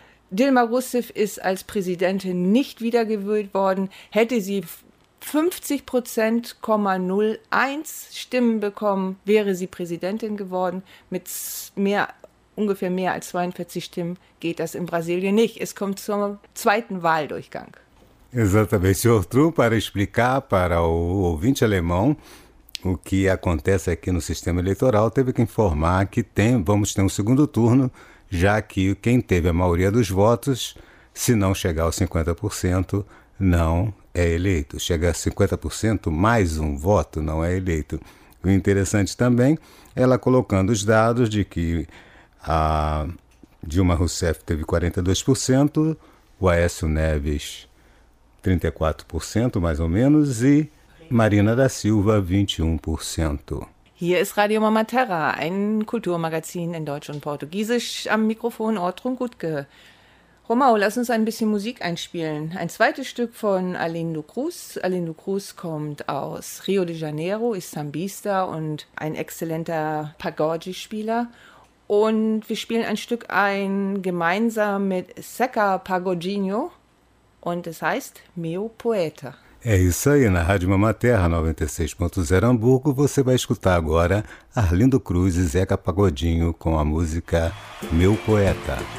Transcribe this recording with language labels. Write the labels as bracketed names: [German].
[German] Dilma Rousseff ist als Präsidentin nicht wiedergewählt worden. Hätte sie 50,01 Stimmen bekommen, wäre sie Präsidentin geworden. Mit ungefähr mehr als 42 Stimmen geht das in Brasilien nicht. Es kommt zum zweiten Wahldurchgang. [Portuguese] Exatamente. Outro, para explicar para o ouvinte alemão o que acontece aqui no sistema eleitoral, teve que informar que vamos ter segundo turno, já que quem teve a maioria dos votos, se não chegar aos 50%, não é eleito. Chega a 50%, mais um voto, não é eleito. O interessante também, ela colocando os dados de que a Dilma Rousseff teve 42%, o Aécio Neves 34%, mais ou menos, e Marina da Silva 21%. [German] Hier ist Radio Mama Terra, ein Kulturmagazin in Deutsch und Portugiesisch, am Mikrofon Ortrun Gutke. Romão, lass uns ein bisschen Musik einspielen. Ein zweites Stück von Arlindo Cruz. Arlindo Cruz kommt aus Rio de Janeiro, ist Sambista und ein exzellenter Pagode-Spieler. Und wir spielen ein Stück ein gemeinsam mit Seca Pagodinho und es heißt Meu Poeta. [Portuguese] É isso aí, na Rádio Mama Terra 96.0 Hamburgo, você vai escutar agora Arlindo Cruz e Zeca Pagodinho com a música Meu Poeta.